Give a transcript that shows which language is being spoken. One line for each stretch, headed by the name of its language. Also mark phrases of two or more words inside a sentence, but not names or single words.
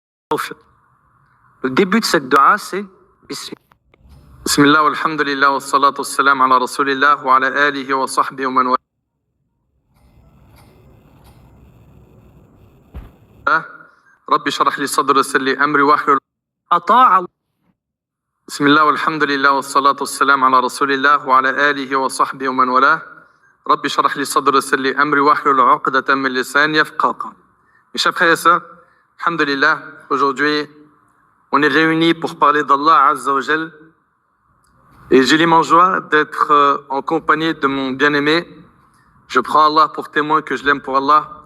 French: Le début de cette dua, c'est
Arabic: بسم الله والحمد لله والصلاة والسلام على رسول الله وعلى آله وصحبه ومن والاه. رب اشرح لي صدري ويسر لي أمري واحلل عطاء. بسم الله والحمد لله والصلاة والسلام على رسول الله وعلى آله وصحبه ومن والاه. رب اشرح لي صدري ويسر لي أمري واحلل عقدة من لساني يفقهوا قولي.
French: Mes chers frères et sœurs, alhamdulillah, aujourd'hui, on est réunis pour parler d'Allah
Arabic: عز وجل.
French: Et j'ai l'immense joie d'être en compagnie de mon bien-aimé. Je prends Allah pour témoin que je l'aime pour Allah.